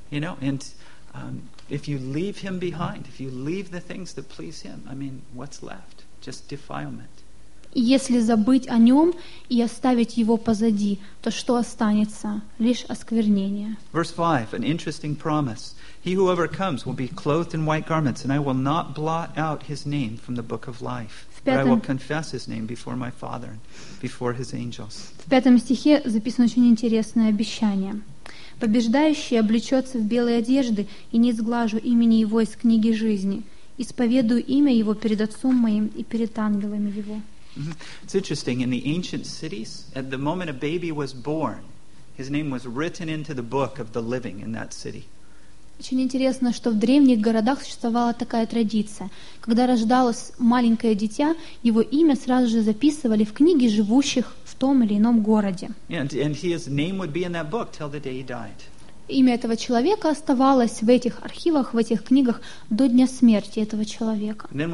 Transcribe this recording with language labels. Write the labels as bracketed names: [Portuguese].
[English] You know, and if you leave him behind, if you leave the things that please him, I mean, what's left? Just defilement. [Russian] Если забыть о нем и оставить его позади, то что останется? Лишь осквернение. [English] Verse 5, an interesting promise. He who overcomes will be clothed in white garments, and I will not blot out his name from the book of life, but I will confess his name before my Father and before his angels. [Russian] В 5 стихе записано очень интересное обещание. Побеждающий облечется в белые одежды, и не сглажу имени его из книги жизни. Исповедую имя его перед отцом моим и перед ангелами его. [English] It's interesting. In the ancient cities, at the moment a baby was born, his name was written into the book of the living in that city. [Russian] Очень интересно, что в древних городах существовала такая традиция. Когда рождалось маленькое дитя, его имя сразу же записывали в книге живущих в том или ином городе. Имя этого человека оставалось в этих архивах, в этих книгах до дня смерти этого человека.